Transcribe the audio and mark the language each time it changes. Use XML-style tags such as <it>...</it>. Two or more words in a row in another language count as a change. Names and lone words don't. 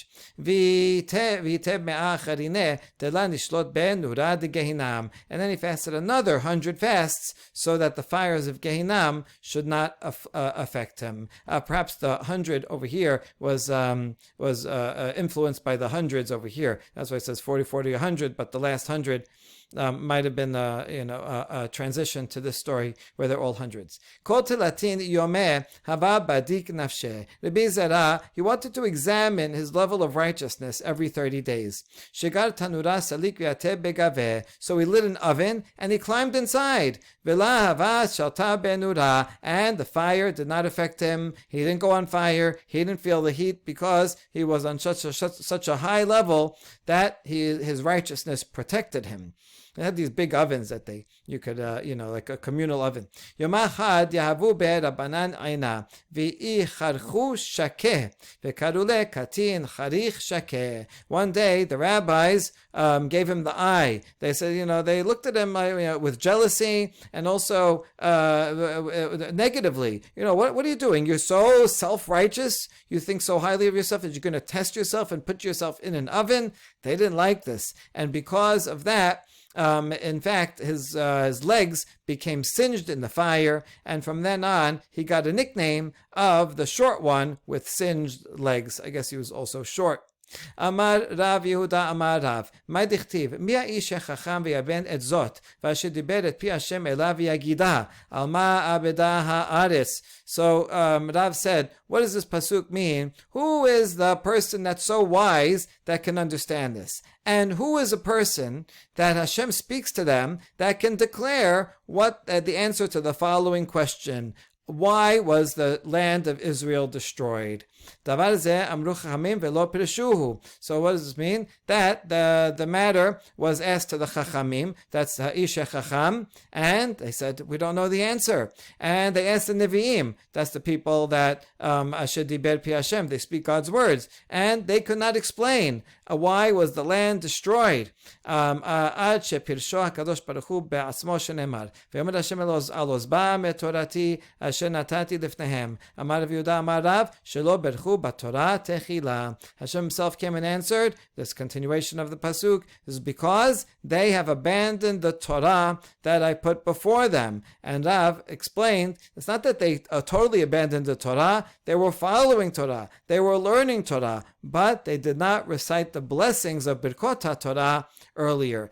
<en>And then he fasted another 100 fasts so that the fires of Gehinam should not affect him. Perhaps the 100 over here was influenced by the hundreds over here. That's why it says 40, 40, 100, but the last 100 might have been a transition to this story where they're all hundreds.</en> <arc>כל תלתין יומי הוה בדיק נפשיה.</arc> <en>Rabbi Zera, he wanted to examine his level of righteousness every 30 days.</en> <arc>שגר תנורא סליק ויתיב בגויה.</arc> <en>So he lit an oven and he climbed inside.</en> <arc>ולא הוה שלטא בנורא.</arc> <en>And the fire did not affect him. He didn't go on fire. He didn't feel the heat because he was on such a high level that his righteousness protected him. They had these big ovens that you could, like a communal oven.</en> <arc>יומא חד יהבו ביה רבנן עינא ואיחרכו שקיה וקרו ליה קטין חריך שקיה.</arc> <en>One day the rabbis gave him the eye. They said, they looked at him with jealousy and also negatively. What are you doing? You're so self-righteous. You think so highly of yourself that you're going to test yourself and put yourself in an oven. They didn't like this, and because of that, in fact, his legs became singed in the fire, and from then on, he got a nickname of the short one with singed legs. I guess he was also short.</en> <arc>אמר רב יהודה אמר רב, מה דכתיב?</arc> <he>מי האיש החכם ויבן את זאת, ואשר דיבר את פי השם אליו ויגידה, על מה אבדה הארץ.</he> <en>So Rav said, what does this pasuk mean? Who is the person that's so wise that can understand this? And who is a person that Hashem speaks to them that can declare what the answer to the following question? Why was the land of Israel destroyed? So what does this mean? That the matter was asked to the Chachamim, that's</en> <he>האיש חכם,</he> <en>and they said, we don't know the answer. And they asked the Nevi'im, that's the people that</en> <he>אשר דיבר פי השם,</he> <en>they speak God's words, and they could not explain why was the land destroyed.</en> <he>עד שפירשו הקדוש ברוך הוא בעצמו שנאמר, ויאמר השם אל עוז בא מתורתי אשר נתתי לפניהם.</he> <arc>אמר רב יהודה אמר רב,</arc> <he>שלא ברכו בתורה תחילה.</he> <en>Hashem himself came and answered, this continuation of the pasuk is because they have abandoned the Torah that I put before them. And Rav explained, it's not that they totally abandoned the Torah, they were following Torah, they were learning Torah, but they did not recite the blessings of</en> <he>ברכות התורה</he> <en>earlier.</en>